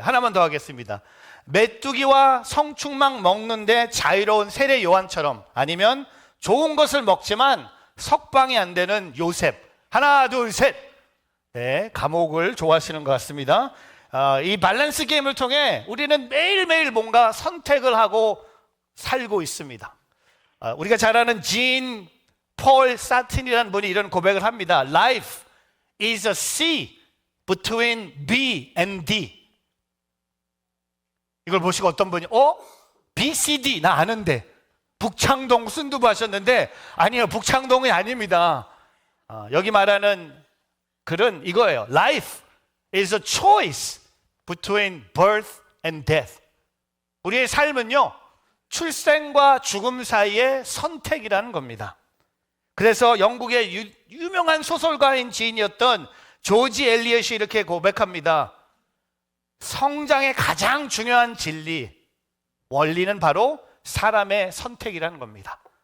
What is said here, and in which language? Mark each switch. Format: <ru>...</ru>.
<ko>하나만 더 하겠습니다. 메뚜기와 성충망 먹는데 자유로운 세례 요한처럼 아니면 좋은 것을 먹지만 석방이 안 되는 요셉. 하나, 둘, 셋. 네, 감옥을 좋아하시는 것 같습니다. 이 밸런스 게임을 통해 우리는 매일매일 뭔가 선택을 하고 살고 있습니다. 우리가 잘 아는 진 폴 사틴이라는 분이 이런 고백을 합니다.</ko> <en>Life is a sea between B and D.</en> <ko>이걸 보시고 어떤 분이 B, C, D 나 아는데 북창동 순두부 하셨는데 아니요, 북창동이 아닙니다. 여기 말하는 글은 이거예요.</ko> <en>Life is a choice between birth and death.</en> <ko>우리의 삶은요, 출생과 죽음 사이의 선택이라는 겁니다. 그래서 영국의 유명한 소설가인 지인이었던 조지 엘리엇이 이렇게 고백합니다. 성장의 가장 중요한 진리, 원리는 바로 사람의 선택이라는 겁니다.</ko>